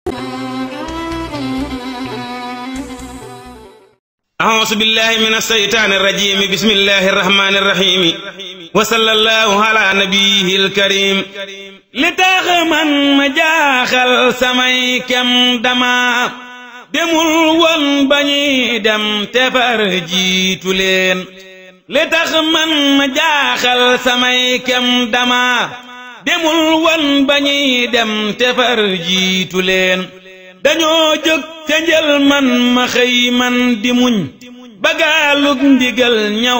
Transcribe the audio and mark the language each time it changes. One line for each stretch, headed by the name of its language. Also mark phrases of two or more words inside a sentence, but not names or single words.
Arabic: أعوذ بالله من الشيطان الرجيم بسم الله الرحمن الرحيم وصلى الله على نبيه الكريم
Wolof: li tax man ma jaaxal samay kem dama demul woon bañuy dem te far jiitu leen li tax man ma jaaxal samay kem dama demul woon bañuy dem te far jiitu leen dañoo jóg ca njël man ma xëy man di muñ bagaalug ndigal ñaw